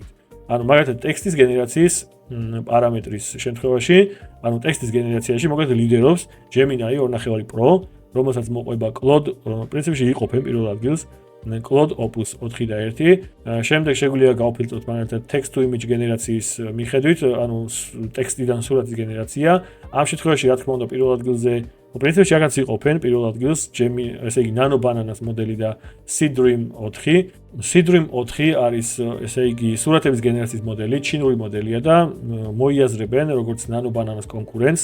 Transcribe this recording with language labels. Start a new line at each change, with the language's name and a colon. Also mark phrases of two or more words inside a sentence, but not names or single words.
Georgian: ანუ მაგალითად ტექსტის გენერაციის პარამეტრის შემთხვევაში, ანუ ტექსტის გენერაციაში მოკლედ ლიდერობს Gemini 2.5 Pro, რომელსაც მოყვება Claude, პრინციპში იყოფენ პირველ ადგილს Claude Opus 4.1. შემდეგ შეგვიძლია გავფილტროთ მაგალითად
English: text to image
Georgian: გენერაციის მიხედვით, ანუ ტექსტიდან სურათის გენერაცია. ამ შემთხვევაში რა თქმა უნდა პირველ ადგილზე პრინციპში აქაც იყოფენ პირველ ადგილს ესე იგი Nano Bananas მოდელი და Seedream 4. Seedream 4 არის ესე იგი სურათების გენერაციის მოდელი, ჩინური მოდელია და მოიაზრებენ როგორც Nano Bananas კონკურენტს.